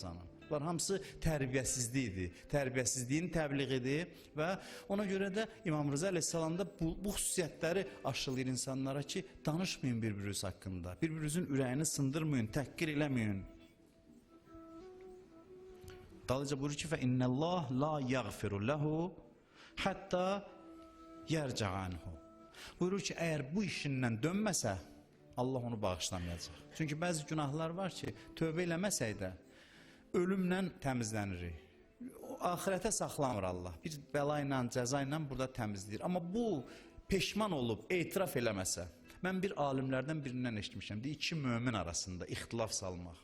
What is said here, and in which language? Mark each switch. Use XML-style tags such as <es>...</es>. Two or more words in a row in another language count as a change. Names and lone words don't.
<az>Bunlar hamısı tərbiyəsizlikdir, tərbiyəsizliyin təbliğidir və ona görə də İmam Rıza əleyhissalamda bu xüsusiyyətləri aşılayır insanlara ki, danışmayın bir-biriniz haqqında, bir-birinizin ürəyini sındırmayın, təhqir eləməyin. Dalıca buyurur ki,</az> <ar>فَإِنَّ la يَغْفِرُ لَهُ hətta يَرْجَعَ عَنْهُ.</ar> <az>Buyurur ki, əgər bu işindən dönməsə, Allah onu bağışlamayacaq. Çünki bəzi günahlar var ki, tövbə eləməsək də, ölümlə təmizlənirik. Ahirətə saxlamır Allah. Bir bəla ilə, cəza ilə burada təmizləyir. Amma bu peşman olub, etiraf eləməsə, mən bir alimlərdən birindən eşitmişəm, deyir, iki mömin arasında ixtilaf salmaq.</az>